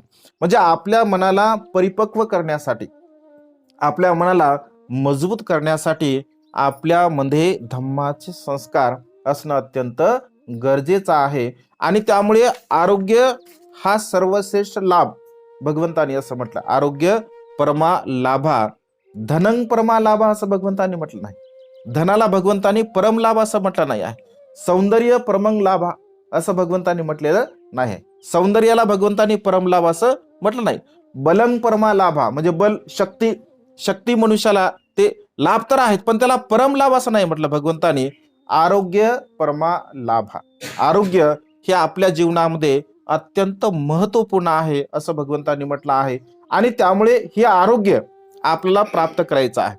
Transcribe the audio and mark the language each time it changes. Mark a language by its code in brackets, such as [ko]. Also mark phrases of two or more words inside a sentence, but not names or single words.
[mr] म्हणजे आपल्या मनाला परिपक्व करण्यासाठी, आपल्या मनाला मजबूत करण्यासाठी आपल्यामध्ये धम्माचे संस्कार असणं अत्यंत गरजेचं आहे. आणि त्यामुळे आरोग्य हा सर्वश्रेष्ठ लाभ, भगवंतानी असं म्हटलं, [pi] आरोग्य परमा लाभा, धनं परमा लाभा [mr] असं भगवंतानी म्हटलं नाही. धनाला भगवंतानी परम लाभ असं म्हटलं नाही आहे. [pi] सौंदर्य परमंग लाभा [mr] असं भगवंतानी म्हटलेलं नाही. सौंदर्याला भगवंतानी परम लाभ असं म्हटलं नाही. [pi] बलं परमा लाभा [mr] म्हणजे बल, शक्ती मनुष्याला ते लाभ तर आहेत, पण त्याला परम लाभ असं नाही म्हटलं भगवंतानी. [pi] आरोग्य परमा लाभा, [mr] आरोग्य हे आपल्या जीवनामध्ये अत्यंत महत्वपूर्ण आहे असं भगवंतांनी म्हटलं आहे. आणि त्यामुळे हे आरोग्य आपल्याला प्राप्त करायचं आहे.